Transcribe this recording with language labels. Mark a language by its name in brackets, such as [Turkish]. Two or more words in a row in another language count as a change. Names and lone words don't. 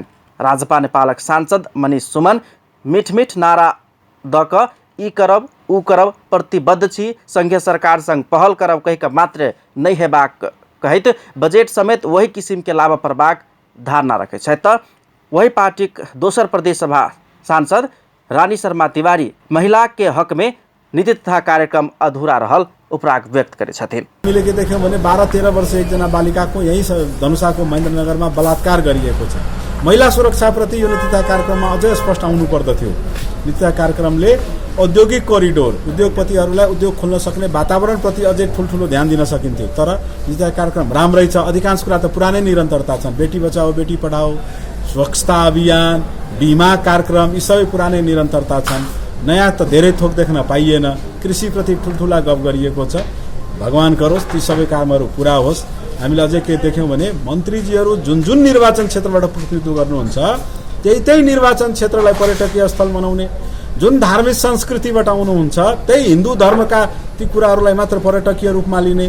[Maithili] राजपा नेपालक सांसद मनीष सुमन मीठ मीठ नारा द क ई करब ऊ करब प्रतिबद्ध छी, संघीय सरकार संग पहल करब कहि कऽ मात्र नहि हेबाक कहैत बजेट समेत वही किसिम के लाभ पड़बाक धारणा रखै छथि त वही पार्टीक दोसर प्रदेश सभा सांसद रानी शर्मा तिवारी महिला के हक में नीति तथा कार्यक्रम अधूरा रहल उपराग व्यक्त करे छथिन। [Nepali] हामीले के देख्यौं भने 12-13 वर्ष एकजना बालिकाको यही धनुषाको महेन्द्रनगरमा बलात्कार गरिएको छ। महिला सुरक्षाप्रति यो नीति तथा कार्यक्रममा अझै स्पष्ट आउनु पर्दथ्यो। नीति तथा कार्यक्रमले औद्योगिक कोरिडोर, उद्योगपतिहरूलाई उद्योग खोल्न सक्ने वातावरणप्रति अझै ठुल्ठुलो ध्यान दिन सकिन्थ्यो। तर नीति तथा कार्यक्रम राम्रै छ। अधिकांश कुरा त पुरानै निरन्तरता छन्। बेटी बचाओ बेटी पढाओ, स्वच्छता अभियान, बीमा कार्यक्रम यी सबै पुरानै निरन्तरता छन्। नयाँ त धेरै थोक देख्न पाइएन। कृषिप्रति ठुल्ठुला गफ गरिएको छ। भगवान गरोस् ती सबै कामहरू पुरा होस्। हामीले अझै के देख्यौँ भने मन्त्रीजीहरू जुन जुन निर्वाचन क्षेत्रबाट प्रतिनिधित्व गर्नुहुन्छ त्यही निर्वाचन क्षेत्रलाई पर्यटकीय स्थल बनाउने, जुन धार्मिक संस्कृतिबाट आउनुहुन्छ त्यही हिन्दू धर्मका ती कुराहरूलाई मात्र पर्यटकीय रूपमा लिने।